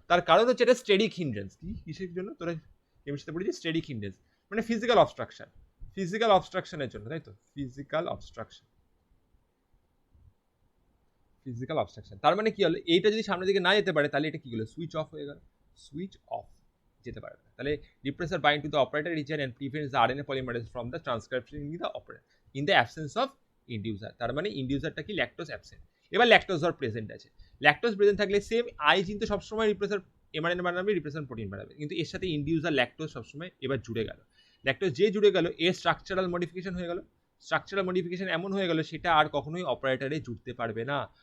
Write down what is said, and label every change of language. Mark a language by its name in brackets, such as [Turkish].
[Bangla] তার কারণ হচ্ছে এটা স্টেরিক হিন্ড্রেন্স। কি কিসের জন্য? তোরা কেমিস্ট্রিতে পড়েছিস স্টেরিক হিন্ড্রেন্স, মানে ফিজিক্যাল অবস্ট্রাকশন, ফিজিক্যাল অবস্ট্রাকশনের জন্য, তাই তো, ফিজিক্যাল অবস্ট্রাকশন, ফিজিক্যাল অবস্ট্রাকশন। তার মানে কি হলো? এইটা যদি সামনের দিকে না যেতে পারে, তাহলে এটা কি হলো? সুইচ অফ হয়ে গেল, সুইচ অফ, যেতে পারবে না। [English] তাহলে repressor bind to the operator region and prevents the RNA polymerase from the transcription in the operator in the absence of inducer। [Bangla] তার মানে ইন্ডিউসারটা কি? Lactose absent. এবার ল্যাকটোজ আর প্রেজেন্ট আছে, ল্যাকটোজ প্রেজেন্ট থাকলে সেম আই জিন তো সবসময় রিপ্রেসার এমআরএনএ বানাবে, রিপ্রেসার প্রোটিন বানাবে, কিন্তু এর সাথে ইন্ডিউসার ল্যাকটোজ সবসময় এবার জুড়ে গেল। ল্যাকটোজ যে জুড়ে গেল, এর স্ট্রাকচারাল মডিফিকেশন হয়ে গেল, স্ট্রাকচারাল মডিফিকেশন এমন হয়ে গেল, সেটা আর কখনোই অপারেটরে জুড়তে পারবে না।